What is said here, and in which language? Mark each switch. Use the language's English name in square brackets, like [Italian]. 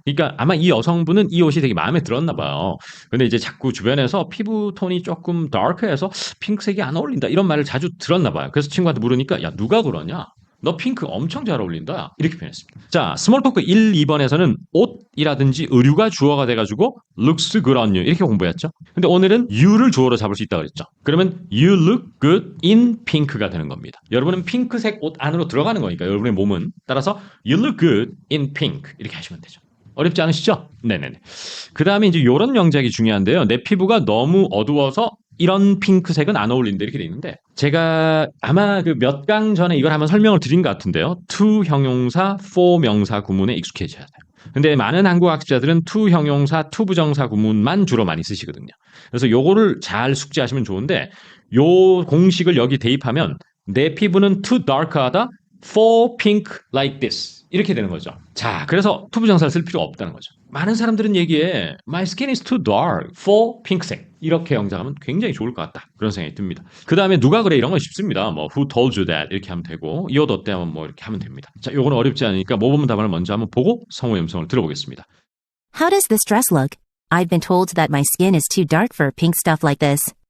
[Korean] 그러니까 아마 이 여성분은 이 옷이 되게 마음에 들었나 봐요. 근데 이제 자꾸 주변에서 피부 톤이 조금 다크해서 핑크색이 안 어울린다 이런 말을 자주 들었나 봐요. 그래서 친구한테 물으니까 야 누가 그러냐? 너 핑크 엄청 잘 어울린다. 이렇게 표현했습니다. 자, 스몰 토크 1, 2번에서는 옷이라든지 의류가 주어가 돼가지고 [English] looks good on you [Korean] 이렇게 공부했죠. 근데 오늘은 you를 주어로 잡을 수 있다고 그랬죠. 그러면 [English] you look good in pink가 [Korean] 되는 겁니다. 여러분은 핑크색 옷 안으로 들어가는 거니까 여러분의 몸은. 따라서 [English] you look good in pink [Korean] 이렇게 하시면 되죠. 어렵지 않으시죠? 네네네. 그 다음에 이제 이런 영작이 중요한데요. 내 피부가 너무 어두워서 이런 핑크색은 안 어울린다 이렇게 돼 있는데 제가 아마 그 몇 강 전에 이걸 한번 설명을 드린 것 같은데요. to 형용사, for 명사 구문에 익숙해져야 돼요. 근데 많은 한국 학습자들은 to 형용사, to 부정사 구문만 주로 많이 쓰시거든요. 그래서 요거를 잘 숙지하시면 좋은데 요 공식을 여기 대입하면 내 피부는 too dark하다, [English] for pink like this [Korean] 이렇게 되는 거죠. 자, 그래서 to 부정사를 쓸 필요 없다는 거죠. 많은 사람들은 얘기해 [English] My skin is too dark for pink [Korean] 색 이렇게 영작하면 굉장히 좋을 것 같다 그런 생각이 듭니다. 그 다음에 누가 그래 이런 건 쉽습니다. 뭐 [English] who told you that [Korean] 이렇게 하면 되고 이 옷 어때 하면 뭐 이렇게 하면 됩니다. 자, 요거는 어렵지 않으니까 모범 답안을 먼저 한번 보고 성우의 음성을 들어보겠습니다. [English] How does this dress look? I've been told that my skin is too dark for pink stuff like this.